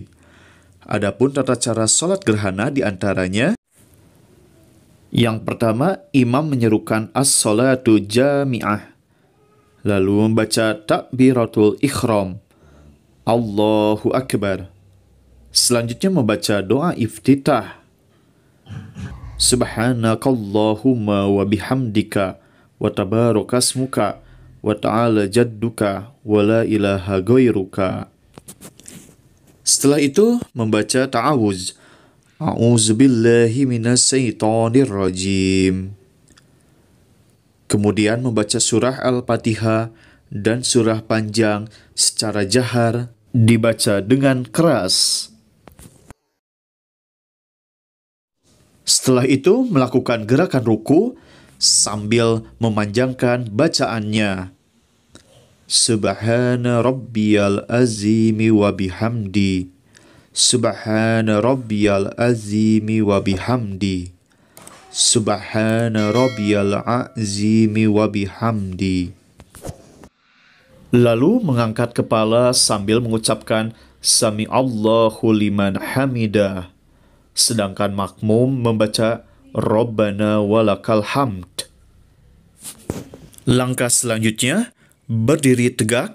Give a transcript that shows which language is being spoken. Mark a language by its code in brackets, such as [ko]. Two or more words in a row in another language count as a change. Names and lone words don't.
[id] Adapun tata cara salat gerhana diantaranya: yang pertama, imam menyerukan [ar] الصلاة جامعة, [id] lalu membaca takbiratul ikhram, [ar] الله أكبر. [id] Selanjutnya membaca doa iftitah, [ar] سبحانك اللهم وبحمدك وتبارك اسمك وتعالى جدك ولا إله غيرك. [id] Setelah itu membaca ta'awuz, [ar] أعوذ بالله من الشيطان الرجيم. [id] Kemudian membaca surah Al-Fatihah dan surah panjang secara jahar, dibaca dengan keras. Setelah itu melakukan gerakan ruku sambil memanjangkan bacaannya. [ar] سبحان ربي العظيم وبحمده. سبحان ربي العظيم وبحمده. سبحان ربي العظيم وبحمده. [id] Lalu mengangkat kepala sambil mengucapkan [ar] سمع الله لمن حمده. [id] Sedangkan makmum membaca [ar] ربنا ولك الحمد. [id] Langkah selanjutnya berdiri tegak.